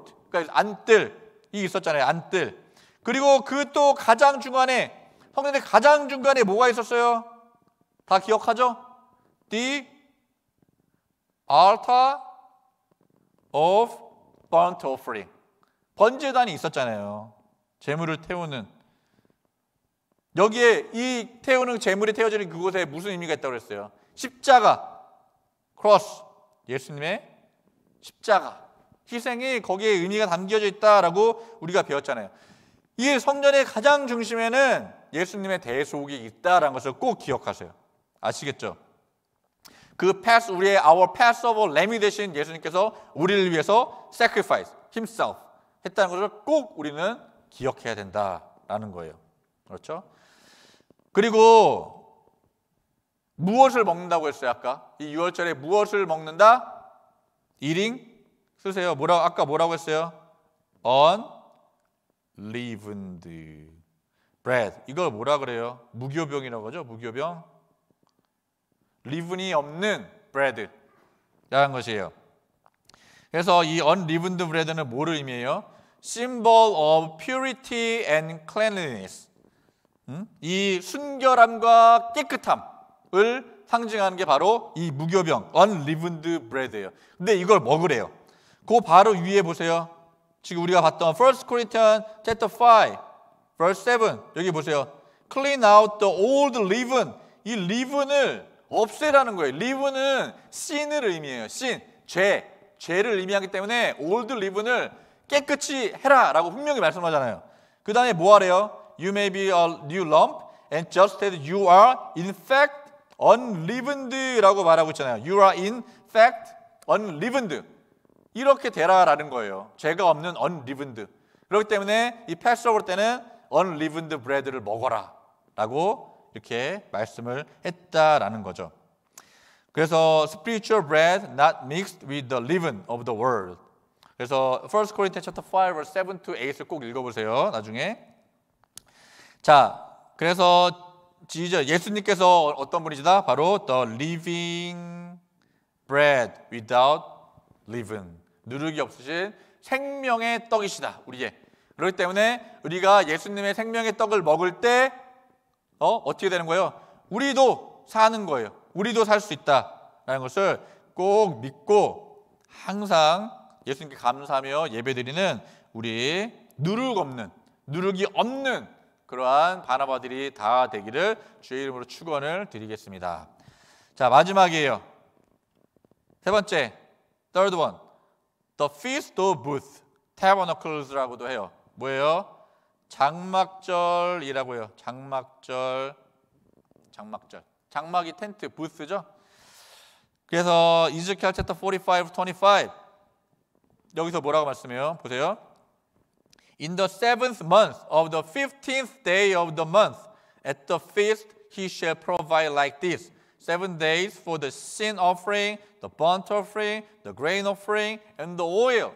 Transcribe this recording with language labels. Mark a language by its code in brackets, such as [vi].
[ko] 그러니까 안뜰이 있었잖아요. 안뜰. 그리고 그 또 가장 중간에 성전의 가장 중간에 뭐가 있었어요? 다 기억하죠? [en] The altar of burnt offering. [ko] 번제단이 있었잖아요. 제물을 태우는. 여기에 이 태우는 제물이 태워지는 그곳에 무슨 의미가 있다고 그랬어요? 십자가, 크로스, 예수님의 십자가, 희생이 거기에 의미가 담겨져 있다라고 우리가 배웠잖아요. 이 성전의 가장 중심에는 예수님의 대속이 있다라는 것을 꼭 기억하세요. 아시겠죠? 그 우리의 [en] our Passover [ko] 램이 되신 예수님께서 우리를 위해서 [en] sacrifice himself [ko] 했다는 것을 꼭 우리는 기억해야 된다라는 거예요. 그렇죠? 그리고 무엇을 먹는다고 했어요? 아까 이 유월절에 무엇을 먹는다? eating 쓰세요. 아까 뭐라고 했어요? [en] unleavened bread. [ko] 이걸 뭐라 그래요? 무교병이라고 하죠. 무교병. 리븐이 없는 bread라는 것이에요. 그래서 이 unleavened bread는 뭐를 의미해요? [en] symbol of purity and cleanliness. [ko] 이 순결함과 깨끗함을 상징하는 게 바로 이 무교병 unleavened bread예요. 근데 이걸 먹으래요. 그 바로 위에 보세요. 지금 우리가 봤던 1 Corinthians chapter 5 verse 7 여기 보세요. [en] Clean out the old leaven. [ko] 이 leaven을 없애라는 거예요. leaven은 sin을 의미해요. sin, 죄를 의미하기 때문에 old leaven을 깨끗이 해라라고 분명히 말씀하잖아요. 그 다음에 뭐 하래요? [en] You may be a new lump and just as you are in fact unleavened [ko] 라고 말하고 있잖아요. [en] You are in fact unleavened. [ko] 이렇게 되라라는 거예요. 죄가 없는 unleavened. 그렇기 때문에 이 패스오버 때는 unleavened bread를 먹어라라고 이렇게 말씀을 했다라는 거죠. 그래서 [en] spiritual bread not mixed with the leaven of the world. [ko] 그래서 1 Corinthians chapter 5 verse 7 to 8을 꼭 읽어보세요. 나중에. 자, 그래서 예수님께서 어떤 분이시다? 바로 [en] the living bread without leaven. [ko] 누룩이 없으신 생명의 떡이시다. 우리의. 그렇기 때문에 우리가 예수님의 생명의 떡을 먹을 때 어떻게 되는 거예요? 우리도 사는 거예요. 우리도 살 수 있다라는 것을 꼭 믿고 항상 예수님께 감사하며 예배드리는 우리 누룩이 없는 그러한 바나바들이 다 되기를 주의 이름으로 축원을 드리겠습니다. 자, 마지막이에요. 세 번째, [en] third one, the feast of booths, tabernacles라고도 해요. [ko] 뭐예요? 장막절이라고요. 장막절. 장막이 텐트, 부스죠. 그래서 이즈키엘 챕터 45, 25 여기서 뭐라고 말씀해요? 보세요. [en] In the seventh month of the 15th day of the month, at the feast he shall provide like this: 7 days for the sin offering, the burnt offering, the grain offering, and the oil.